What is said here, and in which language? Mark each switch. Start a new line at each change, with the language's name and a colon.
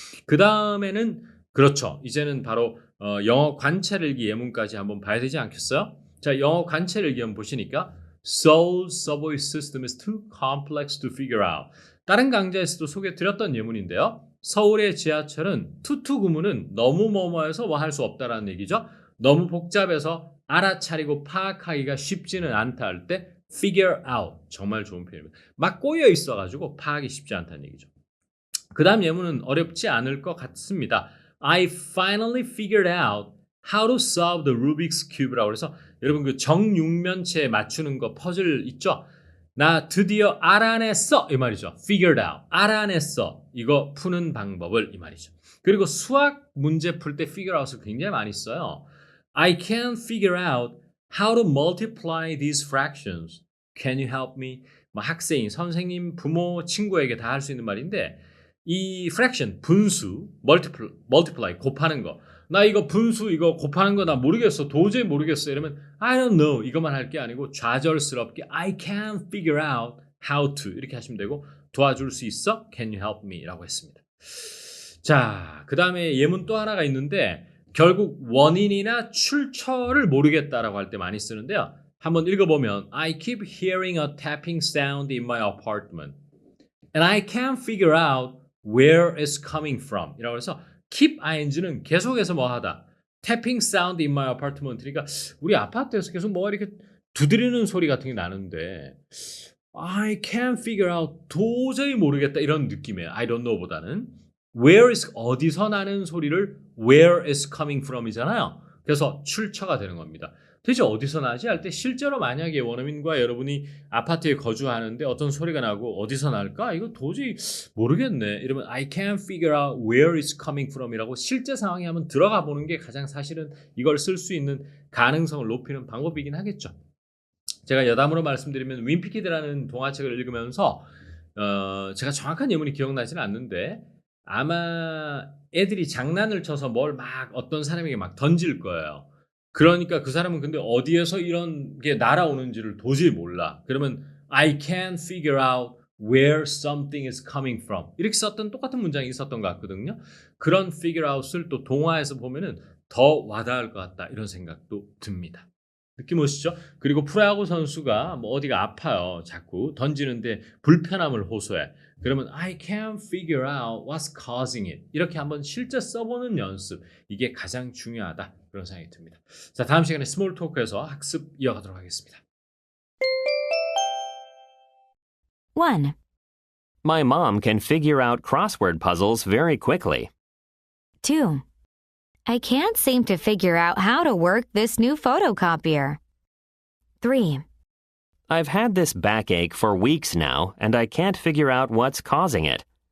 Korean: 그 다음에는 그렇죠. 이제는 바로 영어 관찰일기 예문까지 한번 봐야 되지 않겠어요? 자, 영어 관찰일기 한번 보시니까
English: Seoul's subway system is too complex to figure out.
Korean: 다른 강좌에서도 소개드렸던 예문인데요. 서울의 지하철은 투투 구문은 너무 뭐뭐해서 뭐 할 수 없다라는 얘기죠. 너무 복잡해서 알아차리고 파악하기가 쉽지는 않다 할 때 figure out 정말 좋은 표현입니다. 막 꼬여 있어가지고 파악이 쉽지 않다는 얘기죠. 그 다음 예문은 어렵지 않을 것 같습니다.
English: I finally figured out how to solve the Rubik's Cube
Korean: 라고 해서 여러분 그 정육면체 맞추는 거 퍼즐 있죠? 나 드디어 알아냈어 이 말이죠. figured out 알아냈어 이거 푸는 방법을 이 말이죠. 그리고 수학 문제 풀 때 figure out을 굉장히 많이 써요.
English: I can't figure out how to multiply these fractions. Can you help me?
Korean: 뭐 학생, 선생님, 부모, 친구에게 다 할 수 있는 말인데 이 fraction 분수 multiply 곱하는 거 나 이거 분수 이거 곱하는 거 나 모르겠어. 도저히 모르겠어. 이러면 I don't know 이것만 할 게 아니고 좌절스럽게
English: I can't figure out how to
Korean: 이렇게 하시면 되고 도와줄 수 있어?
English: Can you help me?
Korean: 라고 했습니다. 자, 그 다음에 예문 또 하나가 있는데 결국 원인이나 출처를 모르겠다라고 할 때 많이 쓰는데요. 한번 읽어보면
English: I keep hearing a tapping sound in my apartment and I can't figure out where it's coming from
Korean: 이라고 해서
English: keep ing
Korean: 는 계속해서 뭐 하다
English: tapping sound in my apartment
Korean: 그러니까 우리 아파트에서 계속 뭐가 이렇게 두드리는 소리 같은 게 나는데
English: I can't figure out
Korean: 도저히 모르겠다 이런 느낌이에요.
English: I don't know
Korean: 보다는 where is 어디서 나는 소리를
English: where is coming from
Korean: 이잖아요. 그래서 출처가 되는 겁니다. 도대체 어디서 나지? 할 때 실제로 만약에 원어민과 여러분이 아파트에 거주하는데 어떤 소리가 나고 어디서 날까? 이거 도저히 모르겠네. 이러면
English: I can't figure out where it's coming from
Korean: 이라고 실제 상황에 한번 들어가 보는 게 가장 사실은 이걸 쓸 수 있는 가능성을 높이는 방법이긴 하겠죠. 제가 여담으로 말씀드리면 윈피키드라는 동화책을 읽으면서 제가 정확한 예문이 기억나지는 않는데 아마 애들이 장난을 쳐서 뭘 막 어떤 사람에게 막 던질 거예요. 그러니까 그 사람은 근데 어디에서 이런 게 날아오는지를 도저히 몰라.
English: 그러면 I can't figure out where something is coming from.
Korean: 이렇게 썼던 똑같은 문장이 있었던 것 같거든요. 그런 figure out을 또 동화에서 보면은 더 와닿을 것 같다. 이런 생각도 듭니다. 느낌 오시죠? 그리고 프로야구 선수가 뭐 어디가 아파요. 자꾸 던지는데 불편함을 호소해.
English: 그러면 I can't figure out what's causing it.
Korean: 이렇게 한번 실제 써보는 연습. 이게 가장 중요하다. 그런 생각이 듭니다. 자, 다음 시간에 스몰 토크에서 학습 이어가도록 하겠습니다. 1.
English: My mom can figure out crossword puzzles very quickly. 2. I can't seem to figure out how to work this new photocopier. 3. I've had this backache for weeks now, and I can't figure out what's causing it.